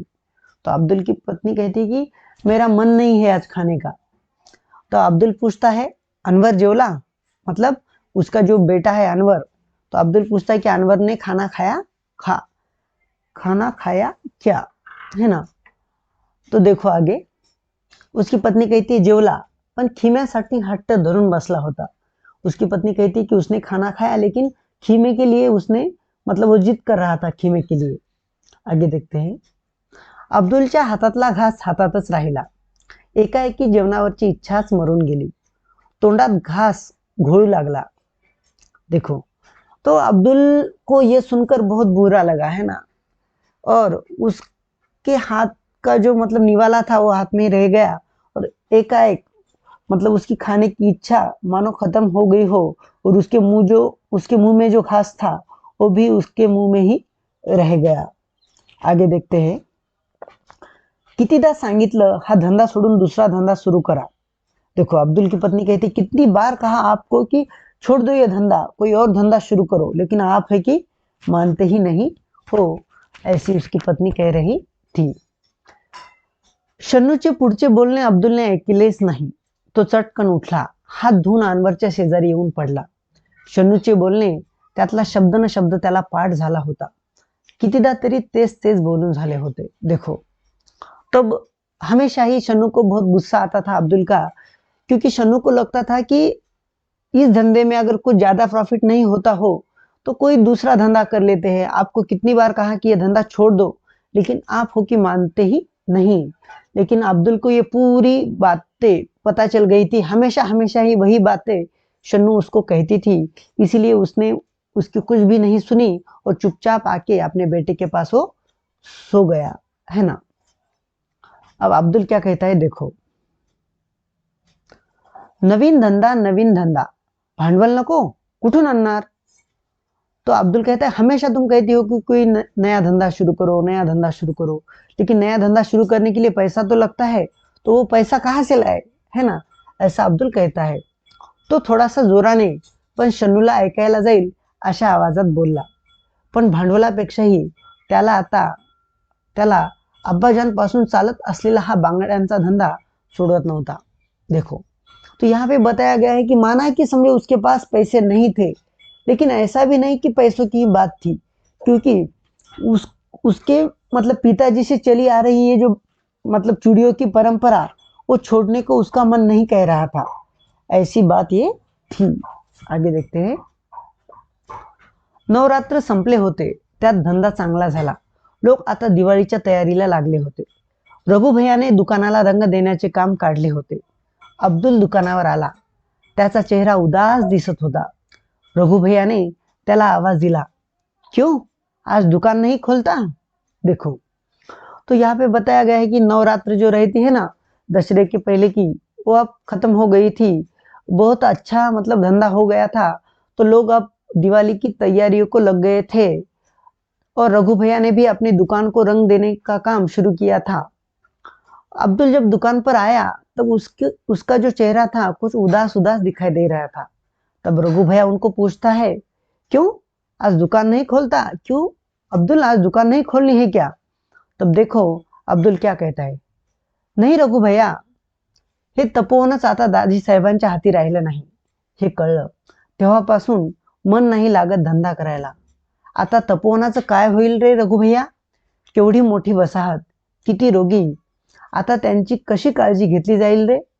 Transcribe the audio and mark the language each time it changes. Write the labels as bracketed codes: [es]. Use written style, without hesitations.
[hi] तो अब्दुल की पत्नी कहती है कि मेरा मन नहीं है आज खाने का. तो अब्दुल पूछता है, अनवर [mr] जेवला, [hi] मतलब उसका जो बेटा है अनवर. तो अब्दुल पूछता है कि अनवर ने खाना खाया खाना खाया क्या, है ना. तो देखो आगे, उसकी पत्नी कहती है [mr] जेवला, पण खिम्यासाठी हट्ट धरून बसला होता. [hi] उसकी पत्नी कहती है कि उसने खाना खाया लेकिन खीमे के लिए उसने मतलब वो जिद कर रहा था खीमे के लिए. आगे देखते हैं. [mr] अब्दुलच्या हातातला घास हातातच राहिला. एकाएकी जेवणावरची इच्छाच मरून गेली. तोंडात घास घोळू लागला. [hi] देखो, तो अब्दुल को ये सुनकर बहुत बुरा लगा, है ना. और उसके हाथ का जो मतलब निवाला था वो हाथ में रह गया और एकाएक मतलब उसकी खाने की इच्छा मानो खत्म हो गई हो और उसके मुंह में जो घास था वो भी उसके मुंह में ही रह गया. आगे देखते हैं. [mr] कितीदा सांगितलं हा धंदा सोडून दूसरा धंदा शुरू करा. [hi] देखो, अब्दुल की पत्नी कहती, कितनी बार कहा आपको कि छोड़ दो ये धंधा, कोई और धंधा शुरू करो, लेकिन आप है कि मानते ही नहीं हो, ऐसी उसकी पत्नी कह रही थी. [mr] शन्नूचे पुढचे बोलणे अब्दुलने ऐकलेच नाही. तो चटकन उठला. हात धुवून अनवरच्या शेजारी येऊन पडला. शन्नूचे बोलणे त्यातला शब्द न शब्द त्याला पाठ झाला होता. कितीदा तरी तेच तेच बोलून झाले होते. [hi] देखो, तब हमेशा ही शन्नू को बहुत गुस्सा आता था अब्दुल का, क्योंकि शन्नू को लगता था कि इस धंधे में अगर कुछ ज्यादा प्रॉफिट नहीं होता हो तो कोई दूसरा धंधा कर लेते हैं। आपको कितनी बार कहा कि ये धंधा छोड़ दो, लेकिन आप हो कि मानते ही नहीं। लेकिन अब्दुल को ये पूरी बातें पता चल गई थी, हमेशा हमेशा ही वही बातें शन्नू उसको कहती थी, इसीलिए उसने उसकी कुछ भी नहीं सुनी और चुपचाप आके अपने बेटे के पास वो सो गया, है ना। अब अब्दुल क्या कहता है, देखो, [mr] नवीन धंदा, भांडवल नको, कुठून आणणार? [hi] तो अब्दुल कहता है, हमेशा तुम कहती हो कि कोई नया धंधा शुरू करो, नया धंधा शुरू करो, लेकिन नया धंधा शुरू करने के लिए पैसा तो लगता है, तो वो पैसा कहाँ से लाए, है ना, ऐसा अब्दुल कहता है। [mr] तो थोडासा जोराने पण शन्नूला ऐकायला जाईल अशा आवाजात बोलला. पण भांडवलापेक्षाही त्याला अब्बाजानपासून चालत असलेला हा बांगड्यांचा धंदा सोडत नव्हता. [hi] देखो, तो यहाँ पे बताया गया है कि माना कि समझो उसके पास पैसे नहीं थे, लेकिन ऐसा भी नहीं कि पैसों की बात थी, क्योंकि उसके मतलब पिताजी से चली आ रही है जो मतलब चूड़ियों की परंपरा, वो छोड़ने को उसका मन नहीं कह रहा था, ऐसी बात ये थी. आगे देखते हैं. [mr] नवरात्र संपले होते, त्यात धंदा चांगला झाला. लोक आता दिवाळीच्या तयारीला लागले होते. रघुभैयाने दुकानाला रंग देण्याचे काम काढले होते. अब्दुल दुकानावर आला. त्याचा चेहरा उदास दिसत होता. रघुभैया ने त्याला आवाज दिला, [hi] क्यों आज दुकान नहीं खोलता? देखो, तो यहाँ पे बताया गया है कि नवरात्र जो रहती है ना, दशहरे के पहले की, वो अब खत्म हो गई थी. बहुत अच्छा मतलब धंधा हो गया था, तो लोग अब दिवाली की तैयारियों को लग गए थे और रघु भैया ने भी अपनी दुकान को रंग देने का काम शुरू किया था. अब्दुल जब दुकान पर आया तब उसका जो चेहरा था कुछ उदास उदास दिखाई दे रहा था. तब रघु भैया उनको पूछता है, क्यों आज दुकान नहीं खोलता? क्यों अब्दुल, आज दुकान नहीं खोलनी है क्या? तब देखो अब्दुल क्या कहता है, [mr] नाही रघु भैया, हे तपोवनच आता दाजी साहेबांच्या हाती राहिलं नाही. हे कळलं तेव्हापासून मन नाही लागत धंदा करायला. आता तपोवनाचं काय होईल रे रघु भैया? केवढी मोठी वसाहत, किती रोगी, आता त्यांची कशी काळजी घेतली जाईल रे?